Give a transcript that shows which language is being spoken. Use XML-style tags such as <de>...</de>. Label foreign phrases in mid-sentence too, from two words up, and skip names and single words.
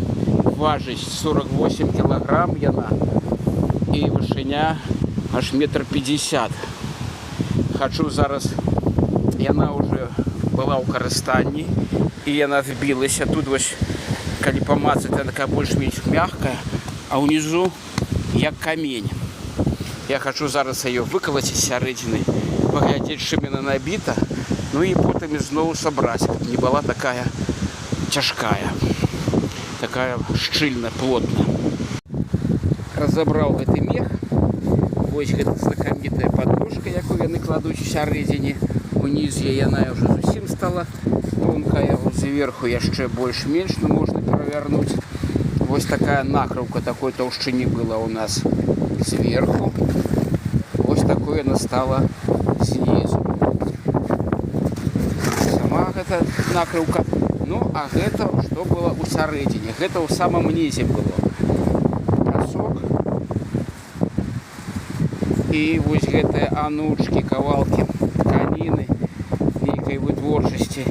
<be>Важыць 48 килограмм яна і вышыня аж 1,50 м. Хачу зараз, яна уже была ў карыстанні і яна збілася. Тут вось, калі памацаць, она такая больш-менш мягкая, а ўнізу як камень. Я хочу зараз ее выколоть из сярэдзіны, паглядзець, чым яна набіта, ну і потым зноў сабраць, каб не была такая цяжкая, такая шчыльная, плотная. Разабраў гэты мех. Вось гэта знакамітая подножка, якую яны кладуць у сярэдзіне. Унізе яна уже зусім стала тонкая, зверху яшчэ больш-менш, но можна перавярнуць. Вось такая накрыўка такой таўшчыні была у нас сверху. Вось такое она стала снизу. Сама гэта накрыўка. Ну, а гэта што было ў сярэдзіне? Гэта ў самым нізе было. Пясок. І вось гэтыя анучкі, кавалкі тканіны, нейкай вытворчасці.</be>